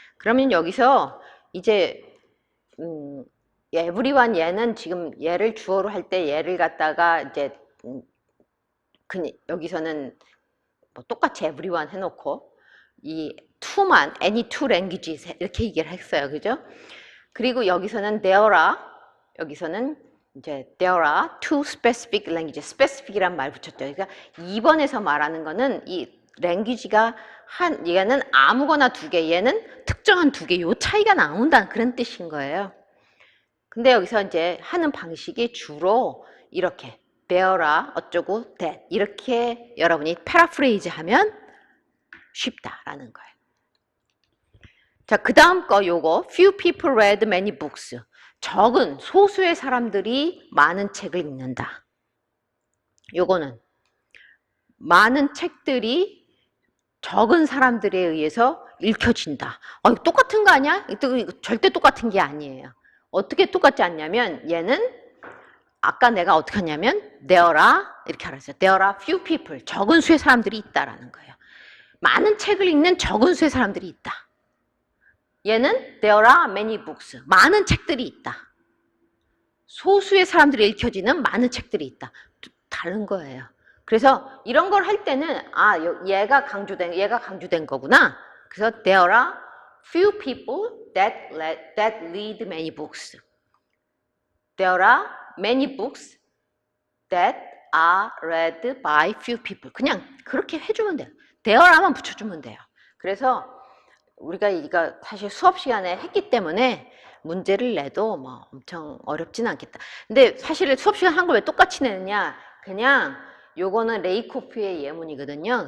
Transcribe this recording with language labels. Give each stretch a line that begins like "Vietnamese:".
Korean: 그러면 여기서 이제 everyone 얘는 지금 얘를 주어로 할 때 얘를 갖다가 이제 여기서는 뭐 똑같이 everyone 해놓고 이 to만
English: any two languages
Korean: 이렇게 얘기를 했어요. 그죠? 그리고 여기서는 여기서는 이제
English: there are two specific languages.
Korean: specific이란 말 붙였죠. 그러니까 2번에서 말하는 거는 이 language가 얘는 아무거나 두 개, 얘는 특정한 두 개, 요 차이가 나온다는 그런 뜻인 거예요. 근데 여기서 이제 하는 방식이 주로 이렇게 there are 어쩌고 that 이렇게 여러분이 패러프레이즈 하면 쉽다라는 거예요. 자, 그 다음 거 요거
English: few people read many books.
Korean: 적은 소수의 사람들이 많은 책을 읽는다. 요거는 많은 책들이 적은 사람들에 의해서 읽혀진다. 똑같은 거 아니야? 절대 똑같은 게 아니에요. 어떻게 똑같지 않냐면 얘는 아까 내가 어떻게 하냐면 there are 이렇게 알았어요.
English: there are few people.
Korean: 적은 수의 사람들이 있다라는 거예요. 많은 책을 읽는 적은 수의 사람들이 있다. 얘는
English: there are many books.
Korean: 많은 책들이 있다. 소수의 사람들이 읽혀지는 많은 책들이 있다. 다른 거예요. 그래서 이런 걸 할 때는 아, 얘가 강조된 거구나. 그래서
English: there are few people that read many books. There are many books that are read by few people.
Korean: 그냥 그렇게 해주면 돼요. there만 붙여주면 돼요. 그래서 우리가 이거 사실 수업 시간에 했기 때문에 문제를 내도 뭐 엄청 어렵지는 않겠다. 근데 사실 수업 시간 한 걸 왜 똑같이 내느냐? 그냥 요거는 레이코프의 예문이거든요.